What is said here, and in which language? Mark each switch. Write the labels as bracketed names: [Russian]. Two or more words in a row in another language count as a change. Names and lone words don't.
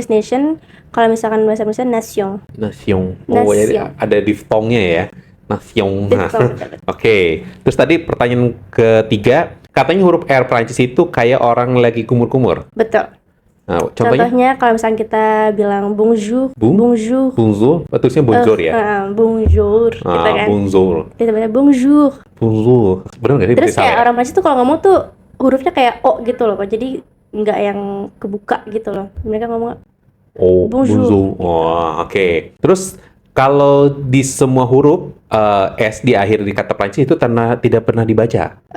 [Indonesian] Inggris nation, kalau misalkan bahasa Indonesia nation. Nation. Nation. Jadi ada diftongnya ya. Nation. Nah, Diftong. Oke. Terus tadi pertanyaan ketiga, katanya huruf R Prancis itu kayak orang lagi kumur-kumur. Betul. Nah, contohnya Contohnya kalau misalkan kita bilang bonjour, bonjour, bonjour, tulisnya bonjour ya. bonjour, gitu kan. Bonjour. Kita baca bonjour. Bonjour. Benar nggak sih? Terus Berarti kayak salah ya? orang Prancis tuh kalau ngomong tuh hurufnya kayak O gitu loh, Pak. Jadi nggak yang kebuka gitu loh. Mereka ngomong Oh, bonjour. Wah, oke. Terus kalau di semua huruf S di akhir di kata Prancis itu tidak pernah dibaca.